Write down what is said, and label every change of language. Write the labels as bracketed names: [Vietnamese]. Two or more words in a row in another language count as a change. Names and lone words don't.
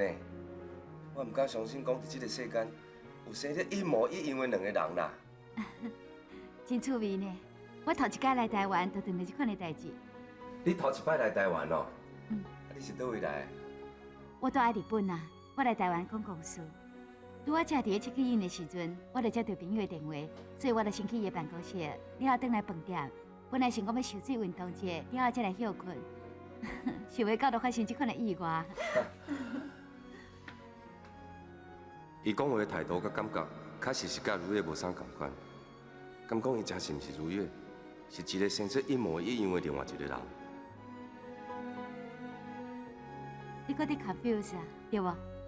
[Min Nan Chinese] 我毋敢相信，讲伫这个世间有生得一模一样的两个人啦。真趣味呢！我头一摆来台湾，就遇到这款的代志。你头一摆来台湾哦？嗯。你是倒位来的？我住喺日本啊，我来台湾讲公事。拄我正伫咧 [English] check in [Min Nan Chinese] 的时阵，我就接到朋友的电话，所以我就先去伊的办公室，了后转来饭店。本来想讲要游水运动者，了后才来休困，想袂到就发生这款的意外。伊讲话的态度甲感觉，确实是甲如月无啥共款。敢讲伊真是毋是如月，是一个生出一模一样的另外一个人。你搁伫 confuse 啊，对无？